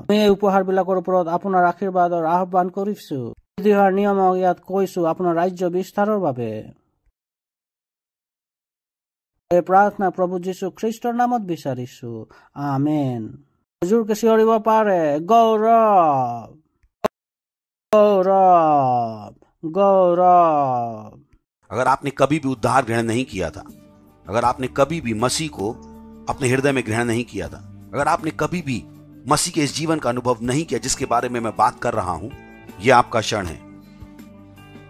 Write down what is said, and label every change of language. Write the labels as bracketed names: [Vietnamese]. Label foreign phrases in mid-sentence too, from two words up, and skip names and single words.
[Assamese] আমি এই উপহাৰ বিলাকৰ ওপৰত আপোনাৰ আশীৰ্বাদৰ আহ্বান কৰিছো। বৃদ্ধি হোৱাৰ নিয়মক ইয়াত কৈছো আপোনাৰ ৰাজ্য বিস্তাৰৰ বাবে। এই প্ৰাৰ্থনা প্ৰভু যীশু খ্ৰীষ্টৰ নামত বিচাৰিছো। আমেন। জোৰকে চিঞৰিব পাৰে গৌৰৱ, [Hindi] गौरव, गौरव। अगर आपने कभी भी उद्धार ग्रहण नहीं किया था, अगर आपने कभी भी मसीह को अपने हृदय में ग्रहण नहीं किया था, अगर आपने कभी भी मसीह के इस जीवन का अनुभव नहीं किया जिसके बारे में मैं बात कर रहा हूं, यह आपका क्षण है।